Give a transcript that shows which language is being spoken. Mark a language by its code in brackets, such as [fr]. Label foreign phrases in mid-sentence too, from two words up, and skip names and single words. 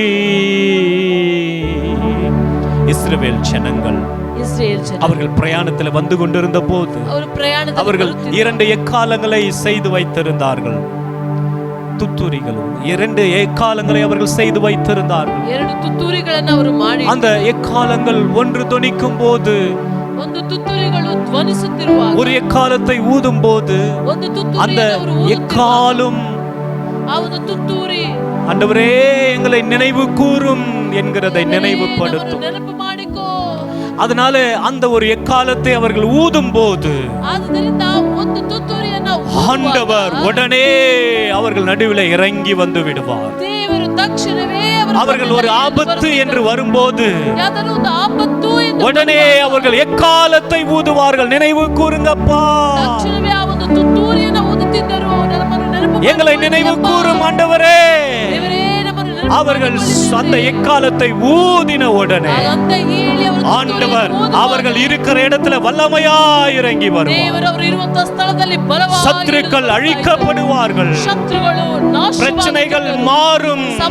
[ta] இஸ்ரவேல் ஜனங்கள் அவர்கள் பிரயாணத்தில் வந்து கொண்டிருந்த போது அவர்கள் 2 எக்காலங்களை செய்து வைத்திருந்தார்கள். ತುತ್ತೂರಿಗಳು 2 எக்காலங்களை அவர்கள் செய்து வைத்திருந்தார்கள். [kn] 2 ತುತ್ತೂರಿಗಳನ್ನು ಅವರು ಮಾಡಿ [ta] அந்த எக்காலங்கள் ஒன்று தொனிக்கும் போது, [kn] ಒಂದು ತುತ್ತೂರಿಗಳು ಧ್ವನಿಸುತ್ತಿರುವಾಗ, [ta] ஒரு எக்காலத்தை ஊதும் போது [kn] ಒಂದು ತುತ್ತೂರಿಯನ್ನು [ta] அந்த [kn] ಅವರು ಊದುತ್ತಿರುವಾಗ, [ta] எக்காலும் [kn] ಆ ಒಂದು ತುತ್ತೂರಿ [ta] ஆண்டவரே எங்களை நினைவு கூறும் என்கிறதை நினைவுபடுத்தும். [kn] ನೆನಪು ಮಾಡಿಕೋ. [ta] அதனால அந்த ஒரு எக்காலத்தை அவர்கள் ஊதும் போது [kn] ಆದ್ದರಿಂದ ಒಂದು ತುತ್ತೂರಿಯನ್ನು [ta] ஆண்டவர் உடனே அவர்கள் நடுவில் இறங்கி வந்து விடுவார். [kn] ದೇವರು ತಕ್ಷಣವೇ [ta] அவர்கள் ஒரு ஆபத்து என்று வரும்போது [kn] ಯಾವ್ದಾದ್ರು ಒಂದು ಆಪತ್ತು ಎಂದು [ta] உடனே அவர்கள் எக்காலத்தை ஊதுவார்கள். நினைவு கூறுங்கப்பா, [kn] ತಕ್ಷಣವೇ ಆ ಒಂದು ತುತ್ತೂರಿಯನ್ನು ಊದುತ್ತಿದ್ದರು. [ta] எங்களை நினைவு கூறும் ஆண்டவரே. அவர்கள் அந்த எக்காலத்தை ஊதின உடனே ஆண்டவர் அவர்கள் இருக்கிற இடத்துல வல்லமையாய் இறங்கி வருவார். சத்துருக்கள் அழிக்கப்படுவார்கள், பிரச்சனைகள் மாறும்.